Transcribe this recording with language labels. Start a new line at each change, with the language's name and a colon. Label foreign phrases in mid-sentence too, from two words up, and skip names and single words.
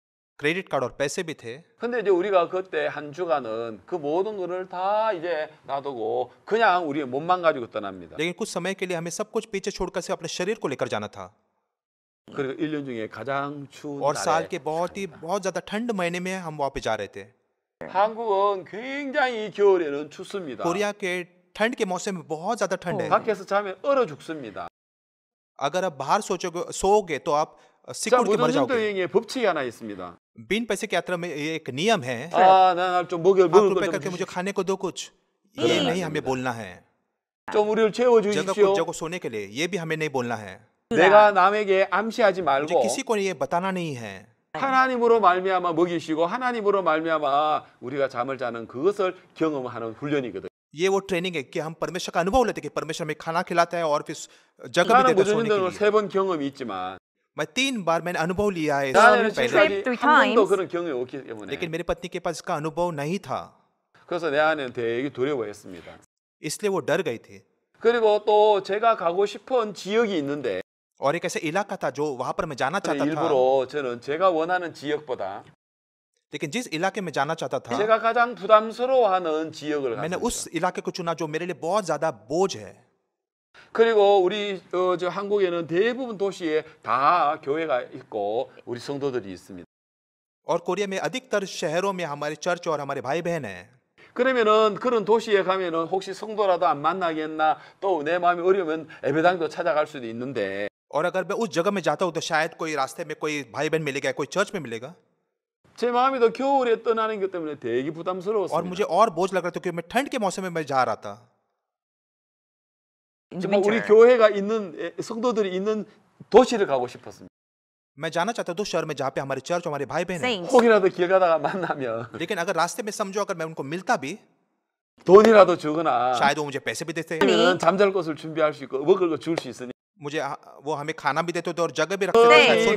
Hindi: क्रेडिट कार्ड और पैसे भी थे।
Korean: 근데 이제 우리가 그때 한 주간은 그 모든 거를 다 이제 놔두고 그냥 우리의 몸만 가지고 떠납니다.
Hindi: लेकिन कुछ समय के लिए हमें सब कुछ पीछे छोड़कर सिर्फ अपने शरीर को लेकर जाना था।
Korean: 그리고 1년 중에 가장 추운
Hindi: और साल
Korean: 날에
Hindi: के बहुत ज्यादा ठंड महीने में हम वहाँ पे जा रहे थे।
Korean: 한국은 굉장히 겨울에는 춥습니다.
Hindi: कोरिया के ठंड के मौसम में बहुत ज्यादा ठंड है।
Korean: 밖에서 자면 얼어 죽습니다.
Hindi: अगर आप बाहर सोओगे तो आप
Korean: 자,
Hindi: सिकुड़ के मर
Korean: 무전전도
Hindi: जाओगे।
Korean: 여행에 법칙이 하나 있습니다.
Hindi: बिन पैसे की यात्रा में ये एक नियम है,
Korean: 아, 나좀 먹을
Hindi: आप
Korean: 걸
Hindi: रुपए
Korean: 좀
Hindi: करके मुझे
Korean: 주십시오.
Hindi: खाने को दो कुछ,
Korean: 그러면
Hindi: ये
Korean: 안
Hindi: नहीं हमें
Korean: 됩니다.
Hindi: बोलना है।
Korean: 좀 우리를 채워
Hindi: जगह
Korean: 주십시오.
Hindi: को जगह सोने के लिए ये भी हमें नहीं बोलना है।
Korean: 내가 남에게 암시하지
Hindi: मुझे
Korean: 말고
Hindi: किसी को ये बताना नहीं है।
Korean: 하나님으로 말미암아 먹이시고 하나님으로 말미암아 우리가 잠을 자는 그것을 경험하는 훈련이거든요.
Hindi: ये वो ट्रेनिंग है कि हम परमेश्वर का अनुभव लेते हैं कि परमेश्वर हमें खाना खिलाता है और फिर जगह भी
Korean: 나는
Hindi: देता है सोने के
Korean: 무전전으로
Hindi: लिए।
Korean: 3번 경험이 있지만
Hindi: मैं 3 बार मैंने अनुभव लिया है,
Korean: 나는
Hindi: पहले,
Korean: 지금까지 three 한 번도 times. 그런 경험이 없기 때문에
Hindi: लेकिन मेरे पत्नी के पास इसका अनुभव नहीं था,
Korean: 그래서 내 아내는 되게 두려워했습니다.
Hindi: इसलिए वो डर गई थी।
Korean: 그리고 또 제가 가고 싶은 지역이 있는데
Hindi: और एक ऐसा इलाका था जो वहां पर मैं जाना चाहता था,
Korean: 일부러 저는 제가 원하는 지역보다
Hindi: लेकिन जिस इलाके में जाना चाहता था
Korean: 제가 가장 부담스러워하는 지역을
Hindi: मैंने
Korean: 갔습니다.
Hindi: उस इलाके को चुना जो मेरे लिए बहुत ज्यादा बोझ है।
Korean: 그리고 우리 저 한국에는 대부분 도시에 다 교회가 있고 우리 성도들이 있습니다.
Hindi: और कोरिया में अधिकतर शहरों में हमारे चर्च और हमारे भाई बहन हैं।
Korean: 그러면은 그런 도시에 가면은 혹시 성도라도 안 만나겠나 또 내 마음이 어려우면 예배당도 찾아갈 수도 있는데
Hindi: और अगर मैं उस जगह में जाता हूँ तो शायद कोई रास्ते में कोई भाई बहन मिलेगा, कोई चर्च में मिलेगा
Korean: 제 마음이 더 겨울에 떠나는 것 때문에 되게
Hindi: और
Korean: 부담스러웠습니다.
Hindi: मुझे और बोझ लग रहा था क्योंकि मैं ठंड के मौसम में मैं जा रहा था।
English: In the
Korean: 정말 우리 winter. 교회가 있는 성도들이 있는 도시를 가고 싶었습니다.
Hindi: मैं जाना चाहता हूँ तो शहर में जहाँ पे हमारे चर्च और हमारे भाई बहन हैं। Saints.
Korean: 혹이라도 길 가다가 만나면
Hindi: लेकिन अगर रास्ते में समझो अगर मैं उनको मिलता भी
Korean: 돈이라도 주거나
Hindi: शायद वो मुझे पैसे भी देते,
Korean: 아니면 잠잘 곳을 준비할 수 있고 먹을 거 줄 수 있으니
Hindi: मुझे वो हमें खाना भी देते थे और जगह भी रखते थे शायद सोने के